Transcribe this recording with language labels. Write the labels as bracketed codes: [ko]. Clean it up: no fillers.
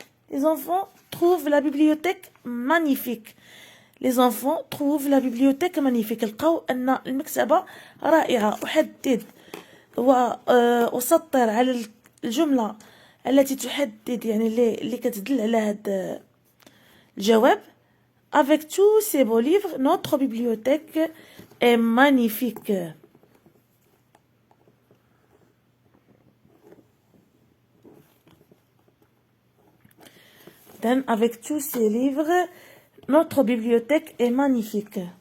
[fr] Les enfants trouvent la bibliothèque magnifique. Les enfants trouvent la bibliothèque magnifique. [ar] لقاو أن المكتبة رائعة. أحدد وأسطر على الجملة التي تحدد يعني اللي كتدل على هذا الجواب. [fr] Avec tous ces beaux livres, notre bibliothèque est magnifique. Avec tous ces livres, notre bibliothèque est magnifique.